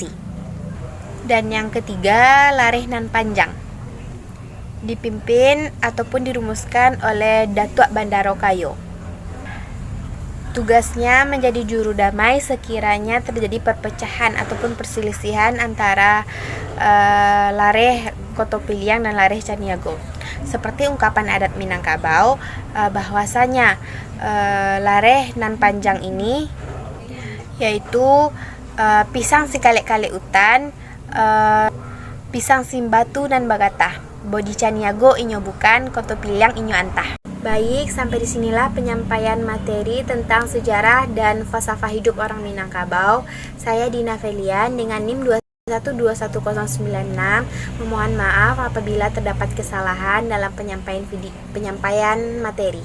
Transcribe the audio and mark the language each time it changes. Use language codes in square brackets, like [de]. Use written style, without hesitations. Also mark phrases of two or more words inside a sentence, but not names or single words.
[id] Dan yang ketiga, Lareh nan Panjang, dipimpin ataupun dirumuskan oleh Datuk Bandaro Kayo. Tugasnya menjadi juru damai sekiranya terjadi perpecahan ataupun perselisihan antara Lareh Koto Piliang dan Lareh Caniago. Seperti ungkapan adat Minangkabau, bahwasanya Lareh nan Panjang ini yaitu [min] pisang sikale-kale utan, pisang simbatu dan bagatah. Bodi Caniago inyo bukan, Koto Piliang inyo antah. [id] Baik, sampai disinilah penyampaian materi tentang sejarah dan falsafah hidup orang Minangkabau. Saya Dina Felian dengan NIM 2121096. Memohon maaf apabila terdapat kesalahan dalam penyampaian materi.